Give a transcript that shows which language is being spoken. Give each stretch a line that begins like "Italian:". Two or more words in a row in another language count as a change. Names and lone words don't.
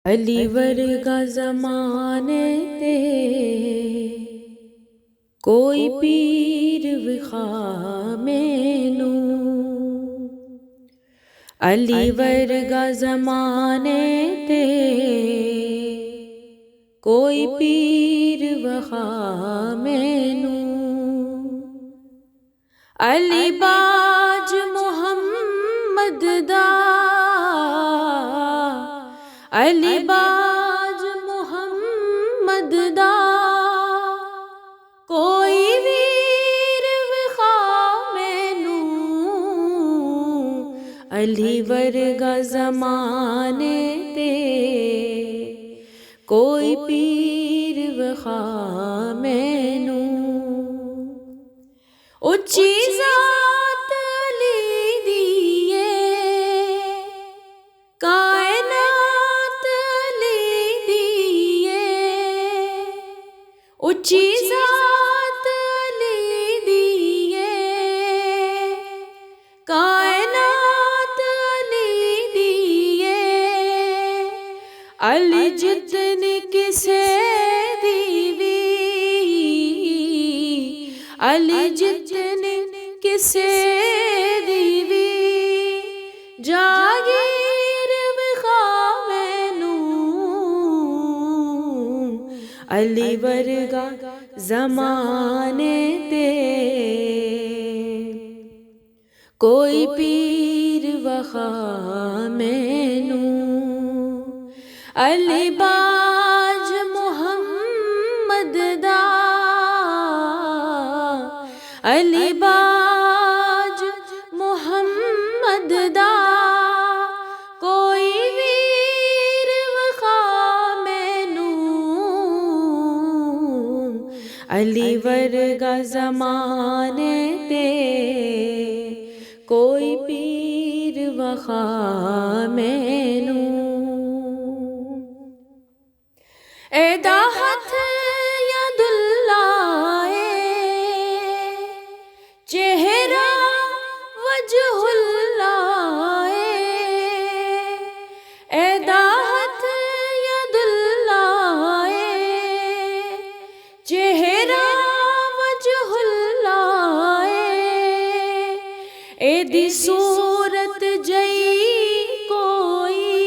Punjabi: علی ورگا زمانے تے کوئی پیر وخا مینوں، علی ورگا زمانے تے کوئی پیر وخا مینوں، علی باج محمد دا، علی باج محمد دا کوئی ویر وخا مینوں، علی ورگا زمانے تے کوئی پیر وخا مینوں، اچھی ذات علی دیے کائنات علی دیے، اچھی ذات علی دیے کائنات علی دیے، علی جتنی کسے دیوی، علی جتنی کسے دیوی جاگیر وخا مینوں، علی ورگا زمانے تے کوئی پیر وخا مینوں، علی باج محمد دا، علی باج محمد دا کوئی ویر وخا مینوں، علی ورگا زمانے تے کوئی پیر وخا مینوں، اے دا ہتھ
Arabic: ید اللہ
Punjabi: اے، چہرہ
Arabic: وجہ اللہ
Punjabi: اے، اے دا ہتھ
Arabic: ید اللہ
Punjabi: اے، چہرہ
Arabic: وجہ اللہ
Punjabi: اے، اے دی صورت جئی کوئی،